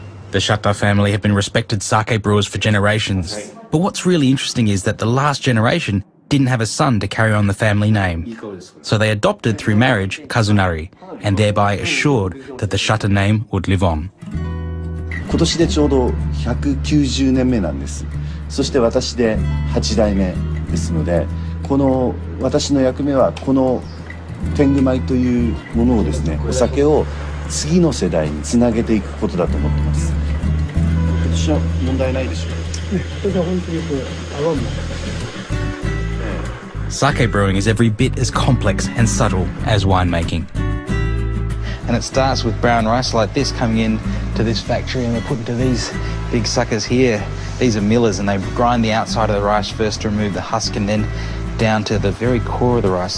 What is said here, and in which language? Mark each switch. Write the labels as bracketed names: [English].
[English] The Shata family have been respected sake brewers for generations. But what's really interesting is that the last generation didn't have a son to carry on the family name. So they adopted through marriage Kazunari, and thereby assured that the Shata name would live on. [Japanese] 今年でちょうど190年目なんです。そして私で8代目ですので、この私の役目はこの天狗米というものをですね、お酒を次の世代につなげていくことだと思ってます。今年は問題ないでしょうか。今年は本当によく合わんの。 [English] Sake brewing is every bit as complex and subtle as winemaking. And it starts with brown rice like this coming in to this factory, and they're put into these big suckers here. These are millers, and they grind the outside of the rice first to remove the husk, and then down to the very core of the rice.